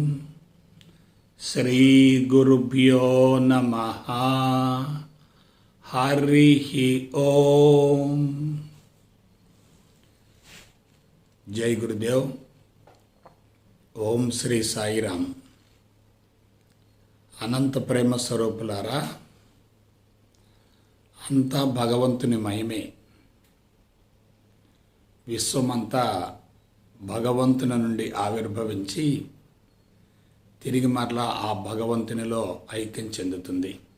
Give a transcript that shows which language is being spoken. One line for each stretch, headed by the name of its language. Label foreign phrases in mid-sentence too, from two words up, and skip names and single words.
Sanskrit: श्री गुरुभ्यो नमः। हरिः ओम। जय गुरुदेव। ओम श्री साईराम।
Telugu: అనంత ప్రేమ స్వరూపులారా, అంతా భగవంతుని మహిమే. విశ్వమంతా భగవంతుని నుండి ఆవిర్భవించి తిరిగి మరలా ఆ భగవంతునిలో ఐక్యం చెందుతుంది.